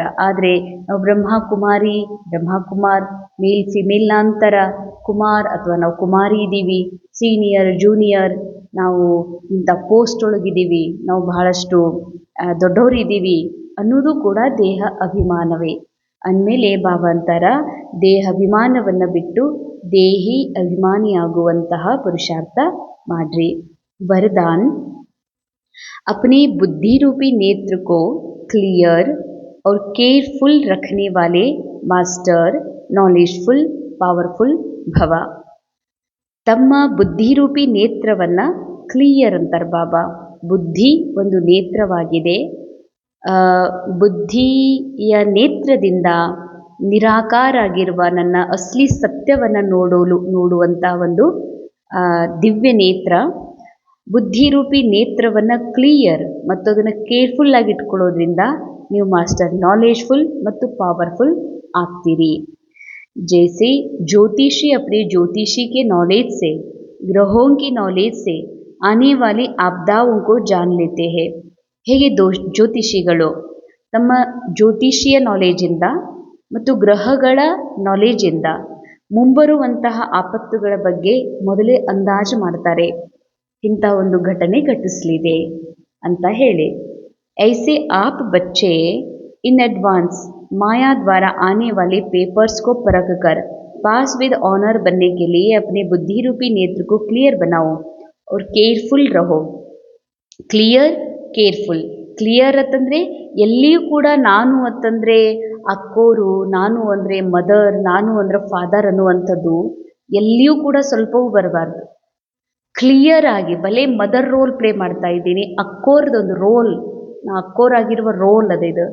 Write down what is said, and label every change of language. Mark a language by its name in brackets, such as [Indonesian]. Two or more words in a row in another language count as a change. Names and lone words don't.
[Kannada] ಆದರೆ ನಾವು ಬ್ರಹ್ಮಕುಮಾರ್, [English] male female [Kannada] ನಂತರ ಕುಮಾರ್ ಅಥವಾ ನಾವು ಕುಮಾರಿ ಇದ್ದೀವಿ, [English] senior junior, [Kannada] ನಾವು ಇಂಥ ಪೋಸ್ಟ್ ಒಳಗಿದ್ದೀವಿ, ನಾವು ಬಹಳಷ್ಟು ದೊಡ್ಡವರಿದ್ದೀವಿ ಅನ್ನೋದು ಕೂಡ ದೇಹ ಅಭಿಮಾನವೇ. ಅಂದಮೇಲೆ ಬಾಬಾ ಅಂತಾರ, ದೇಹಾಭಿಮಾನವನ್ನು ಬಿಟ್ಟು ದೇಹಿ ಅಭಿಮಾನಿಯಾಗುವಂತಹ ಪುರುಷಾರ್ಥ ಮಾಡ್ರಿ. [Hindi] वरदान: अपने बुद्धि रूपी नेत्र को क्लियर और केयरफुल रखने वाले [English] master knowledgeful powerful [Hindi] ಭವ. [Kannada] ತಮ್ಮ ಬುದ್ಧಿರೂಪಿ ನೇತ್ರವನ್ನು ಕ್ಲಿಯರ್ ಅಂತಾರೆ ಬಾಬಾ. ಬುದ್ಧಿ ಒಂದು ನೇತ್ರವಾಗಿದೆ. ಬುದ್ಧಿಯ ನೇತ್ರದಿಂದ ನಿರಾಕಾರ ಆಗಿರುವ ನನ್ನ ಅಸಲಿ ಸತ್ಯವನ್ನು ನೋಡುವಂಥ ಒಂದು ದಿವ್ಯ ನೇತ್ರ. ಬುದ್ಧಿರೂಪಿ ನೇತ್ರವನ್ನು ಕ್ಲಿಯರ್ ಮತ್ತು ಅದನ್ನು ಕೇರ್ಫುಲ್ ಆಗಿ ಇಟ್ಕೊಳ್ಳೋದ್ರಿಂದ ನೀವು [English] master knowledgeful [Kannada] ಮತ್ತು ಪವರ್ಫುಲ್ ಆಗ್ತೀರಿ. [Hindi] जैसे ज्योतिषी अपने ज्योतिषी के नॉलेज से, ग्रहों की नॉलेज से आने वाली आपदाओं को जान लेते हैं. [Kannada] ಹೇಗೆ ಜ್ಯೋತಿಷಿಗಳು ತಮ್ಮ ಜ್ಯೋತಿಷಿಯ ನಾಲೆಜಿಂದ ಮತ್ತು ಗ್ರಹಗಳ ನಾಲೆಜಿಂದ ಮುಂಬರುವಂತಹ ಆಪತ್ತುಗಳ ಬಗ್ಗೆ ಮೊದಲೇ ಅಂದಾಜು ಮಾಡ್ತಾರೆ. ಇಂಥ ಒಂದು ಘಟನೆ ಘಟಿಸಲಿದೆ ಅಂತ ಹೇಳಿ. [Hindi] ऐसे आप बच्चे [English] in advance [Hindi] माया द्वारा आने वाले पेपर्स को परख कर [English] pass with honour [Hindi] बनने के लिए अपने बुद्धि रूपी नेत्र को क्लियर बनाओ और केयरफुल रहो. [English] clear careful. [Kannada] ಕ್ಲಿಯರ್ ಅಂತಂದರೆ ಎಲ್ಲಿಯೂ ಕೂಡ ನಾನು ಅಂತಂದರೆ ಅಕ್ಕೋರು, ನಾನು ಅಂದರೆ ಮದರ್, ನಾನು ಅಂದರೆ ಫಾದರ್ ಅನ್ನುವಂಥದ್ದು ಎಲ್ಲಿಯೂ ಕೂಡ ಸ್ವಲ್ಪವೂ ಬರಬಾರ್ದು. ಕ್ಲಿಯರ್ ಆಗಿ, ಭಲೆ [English] mother role play [Kannada] ಮಾಡ್ತಾ ಇದ್ದೀನಿ, ಅಕ್ಕೋರ್ದೊಂದು ರೋಲ್, ನಾ ಅಕ್ಕೋರಾಗಿರುವ ರೋಲ್ ಅದ ಇದು.